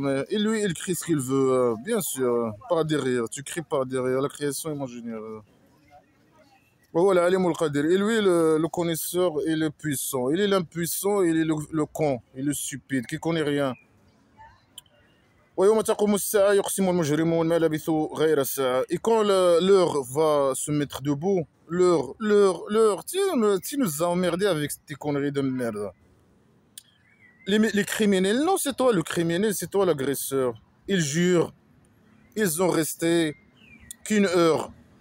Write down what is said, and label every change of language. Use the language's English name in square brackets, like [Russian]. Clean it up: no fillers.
[French] Et lui, il crie ce qu'il veut, bien sûr, par derrière. Tu cries par derrière, la création imaginaire. Voilà, Alim al-Qadir. Et lui, le connaisseur, il est puissant. Il est l'impuissant, il est le con, il est stupide, qui connaît rien. [Arabic] ويوم تقوم الساعة يقسم المجرمون ما لبثوا غير ساعة. [French] Et quand l'heure va se mettre debout, l'heure, tu nous as emmerdé avec tes conneries de merde. Les criminels, non, c'est toi le criminel, c'est toi l'agresseur. Ils jurent, ils ont resté qu'une heure.